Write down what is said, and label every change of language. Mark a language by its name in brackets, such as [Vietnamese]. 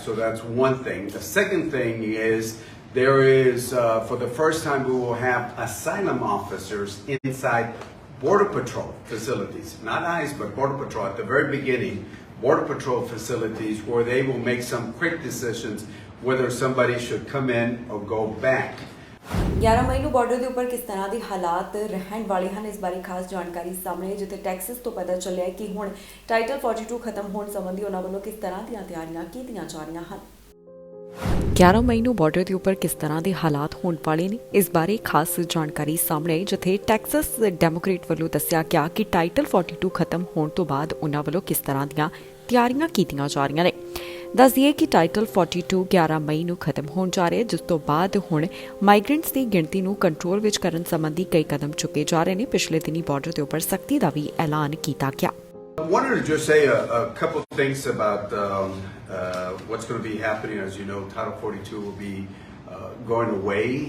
[English] So that's one thing. The second thing is there is, for the first time, we will have asylum officers inside Border Patrol facilities. Not ICE, but Border Patrol. At the very beginning, Border Patrol facilities where they will make some quick decisions whether somebody should come in or go back. [Punjabi] 11 ਮਈ ਨੂੰ border ਦੇ ਉੱਪਰ ਕਿਸ ਤਰ੍ਹਾਂ ਦੇ ਹਾਲਾਤ ਰਹਿਣ ਵਾਲੇ ਹਨ, ਇਸ ਬਾਰੇ ਖਾਸ ਜਾਣਕਾਰੀ ਸਾਹਮਣੇ ਹੈ, ਜਿੱਥੇ ਟੈਕਸਸ ਤੋਂ ਪਤਾ ਚੱਲਿਆ ਕਿ ਹੁਣ ਟਾਈਟਲ 42 ਖਤਮ ਹੋਣ ਸੰਬੰਧੀ ਉਹਨਾਂ ਵੱਲੋਂ ਕਿਸ ਤਰ੍ਹਾਂ ਦੀਆਂ ਤਿਆਰੀਆਂ ਕੀਤੀਆਂ ਜਾ ਰਹੀਆਂ ਹਨ। 11 ਮਈ ਨੂੰ ਬਾਰਡਰ ਦੇ ਉੱਪਰ ਕਿਸ ਤਰ੍ਹਾਂ ਦੇ ਹਾਲਾਤ ਹੋਣ ਵਾਲੇ ਨੇ, ਇਸ ਬਾਰੇ ਖਾਸ ਜਾਣਕਾਰੀ ਸਾਹਮਣੇ ਆਈ, ਜਿੱਥੇ ਟੈਕਸਸ ਡੈਮੋਕ੍ਰੇਟ ਵੱਲੋਂ ਦੱਸਿਆ ਗਿਆ ਕਿ ਟਾਈਟਲ 42 ਖਤਮ ਹੋਣ ਤੋਂ ਬਾਅਦ ਉਹਨਾਂ ਵੱਲੋਂ ਕਿਸ ਤਰ੍ਹਾਂ ਦੀਆਂ ਤਿਆਰੀਆਂ ਕੀਤੀਆਂ ਜਾ ਰਹੀਆਂ ਨੇ। ਦੱਸ ਦਈਏ ਕਿ ਟਾਈਟਲ 42 11 ਮਈ ਨੂੰ ਖਤਮ ਹੋਣ ਜਾ ਰਿਹਾ ਹੈ, ਜਿਸ ਤੋਂ ਬਾਅਦ ਹੁਣ ਮਾਈਗ੍ਰੈਂਟਸ ਦੀ ਗਿਣਤੀ ਨੂੰ ਕੰਟਰੋਲ ਵਿੱਚ ਕਰਨ ਸੰਬੰਧੀ ਕਈ ਕਦਮ ਚੁੱਕੇ ਜਾ ਰਹੇ ਨੇ। ਪਿਛਲੇ ਦਿਨੀ ਬਾਰਡਰ ਦੇ ਉੱਪਰ ਸਖਤੀ ਦਾ ਵੀ ਐਲਾਨ ਕੀਤਾ ਗਿਆ। [English] I wanted to just say a couple of things about what's going to be happening. As you know, Title 42 will be going away.